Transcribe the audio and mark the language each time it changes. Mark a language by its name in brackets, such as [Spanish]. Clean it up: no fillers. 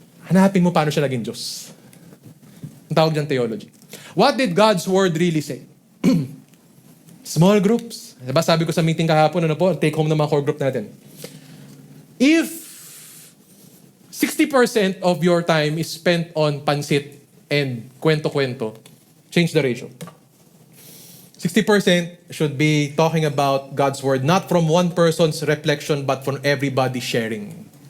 [Filipino] Hanapin mo paano siya naging Diyos. Ang tawag dyan theology. [English] What did God's Word really say? Small groups. [Filipino] Diba sabi ko sa meeting kahapon, ano po, take home ng mga core group natin. [English] If 60% of your time is spent on pansit and kwento-kwento, change the ratio. 60% should be talking about God's Word, not from one person's reflection, but from everybody sharing.